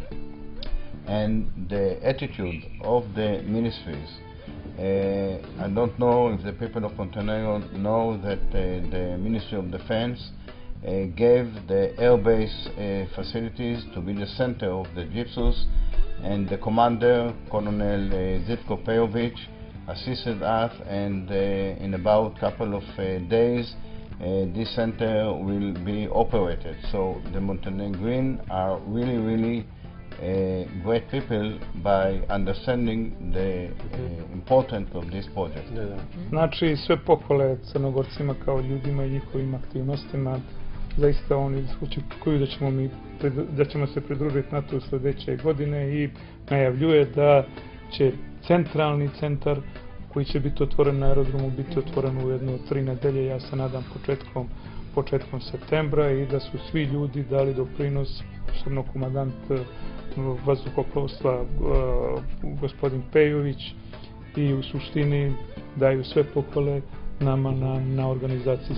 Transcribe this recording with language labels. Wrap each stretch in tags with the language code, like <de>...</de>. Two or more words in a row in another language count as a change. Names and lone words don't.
<en>And the attitude of the ministries, I don't know if the people of Montenegro know that the Ministry of Defense gave the airbase facilities to be the center of the GEPSUS, and the commander, Colonel Zitko Pejovic, assisted us, and in about a couple of days this center will be operated. So the Montenegrin are really great people by understanding the importance of this project.</en> <sr>Znači, sve pohvale Crnogorcima kao ljudima i njihovim aktivnostima. Zaista oni očekuju da ćemo se pridružiti NATO sljedeće godine i najavljuje da će centralni centar koji će biti otvoren na aerodromu biti otvoren u jedno 3 nedelje, ja se nadam početkom septembra, i da su svi ljudi dali doprinos, posebno komandant vazduhoplovstva gospodin Pejović, i u suštini daju sve pohvale nama na organizaciji.</sr>